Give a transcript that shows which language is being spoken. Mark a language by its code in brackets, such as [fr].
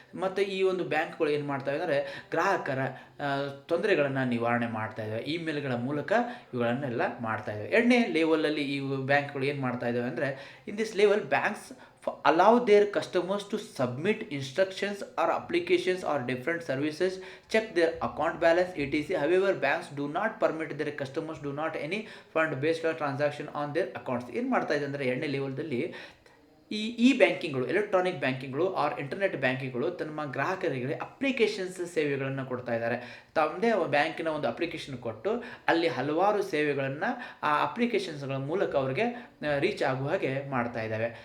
[kn] ಮತ್ತು ಈ ಒಂದು ಬ್ಯಾಂಕ್ಗಳು ಏನು ಮಾಡ್ತಾವೆ ಅಂದರೆ, ಗ್ರಾಹಕರ ತೊಂದರೆಗಳನ್ನು ನಿವಾರಣೆ ಮಾಡ್ತಾ ಇದ್ದಾವೆ. ಇಮೇಲ್ಗಳ ಮೂಲಕ ಇವುಗಳನ್ನೆಲ್ಲ ಮಾಡ್ತಾ ಇದ್ದಾವೆ. ಎರಡನೇ ಲೆವೆಲಲ್ಲಿ ಈ ಬ್ಯಾಂಕ್ಗಳು ಏನು ಮಾಡ್ತಾ ಇದ್ದಾವೆ ಅಂದರೆ, [en] In this level banks allow their customers to submit instructions or applications or different services, check their account balance, etc. However, banks do not permit their customers do not any fund based transaction on their accounts. [kn] ಏನು ಮಾಡ್ತಾ ಇದೆ ಅಂದರೆ, ಎರಡನೇ ಲೆವೆಲ್ದಲ್ಲಿ ಈ ಬ್ಯಾಂಕಿಂಗ್ಗಳು, electronic ಬ್ಯಾಂಕಿಂಗ್ಗಳು R internet ಬ್ಯಾಂಕಿಂಗ್ಗಳು ತಮ್ಮ ಗ್ರಾಹಕರಿಗೆ applications ಸೇವೆಗಳನ್ನು ಕೊಡ್ತಾ ಇದ್ದಾರೆ. ತಮ್ಮದೇ ಬ್ಯಾಂಕಿನ ಒಂದು ಅಪ್ಲಿಕೇಶನ್ ಕೊಟ್ಟು ಅಲ್ಲಿ ಹಲವಾರು ಸೇವೆಗಳನ್ನು ಆ ಅಪ್ಲಿಕೇಶನ್ಸ್ಗಳ ಮೂಲಕ ಅವರಿಗೆ ರೀಚ್ ಆಗುವ ಹಾಗೆ ಮಾಡ್ತಾ ಇದ್ದಾವೆ.